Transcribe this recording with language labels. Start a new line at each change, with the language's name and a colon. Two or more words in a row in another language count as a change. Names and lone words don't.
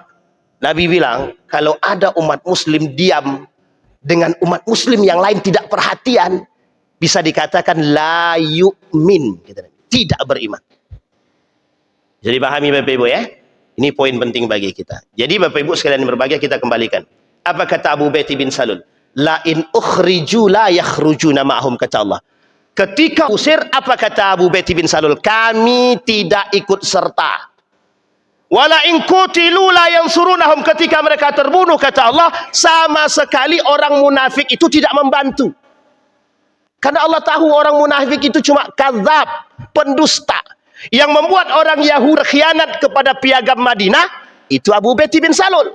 Indonesian: Nabi bilang, kalau ada umat muslim diam dengan umat muslim yang lain tidak perhatian, bisa dikatakan
Arabic: لا يؤمن,
Indonesian: tidak beriman. Jadi pahami Bapak Ibu ya. Ini poin penting bagi kita. Jadi Bapak Ibu sekalian berbahagia, kita kembalikan. Apa kata Abu Ubaidah bin Salul?
Arabic: لئن أخرجوا لا يخرجون معهم,
Indonesian: kata Allah. Ketika usir, apa kata Abu Ubaidah bin Salul? Kami tidak ikut serta.
Arabic: ولئن قوتلوا لا ينصرونهم,
Indonesian: ketika mereka terbunuh, kata Allah, sama sekali orang munafik itu tidak membantu. Karena Allah tahu orang munafik itu cuma kadzab, pendusta. Yang membuat orang Yahudi khianat kepada piagam Madinah, itu Abu Ubaidah bin Salul.